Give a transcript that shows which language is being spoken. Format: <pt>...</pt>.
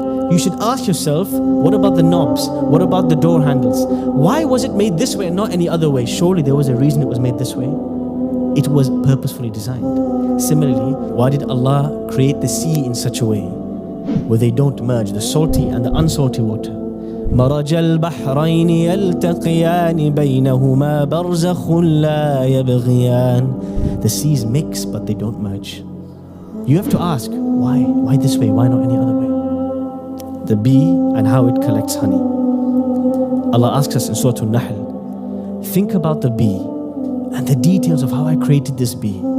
<en>You should ask yourself, what about the knobs? What about the door handles? Why was it made this way and not any other way? Surely there was a reason it was made this way. It was purposefully designed. Similarly, why did Allah create the sea in such a way where they don't merge, the salty and the unsalty water?</en> <ar>مرج البحرين يلتقيان بينهما برزخ لا يبغيان.</ar> <en>The seas mix but they don't merge. You have to ask, why? Why this way? Why not any other way? The bee and how it collects honey. Allah asks us in Surah An-Nahl, think about the bee and the details of how I created this bee.</en>